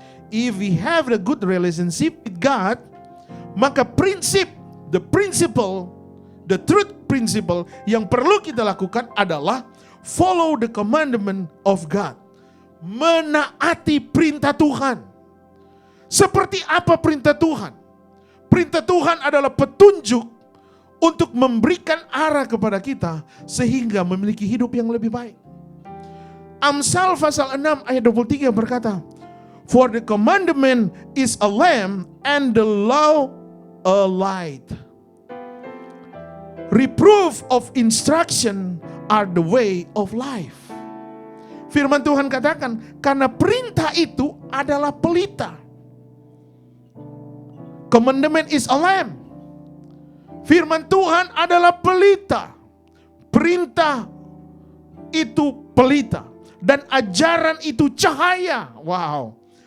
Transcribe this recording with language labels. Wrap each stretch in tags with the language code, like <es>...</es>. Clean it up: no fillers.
<en>If we have a good relationship with God,</en> <id>maka</id> <en>the truth principle</en> <id>yang perlu kita lakukan adalah</id> <en>follow the commandment of God.</en> <id>Menaati perintah Tuhan. Seperti apa perintah Tuhan? Perintah Tuhan adalah petunjuk untuk memberikan arah kepada kita sehingga memiliki hidup yang lebih baik. Amsal pasal 6 ayat 23 berkata,</id> <en>for the commandment is a lamp and the law a light. Reproof of instruction are the way of life.</en> <id>Firman Tuhan katakan, karena perintah itu adalah pelita.</id> <en>Commandment is a lamp.</en> <id>Firman Tuhan adalah pelita. Perintah itu pelita. Dan ajaran itu cahaya. Wow.</id>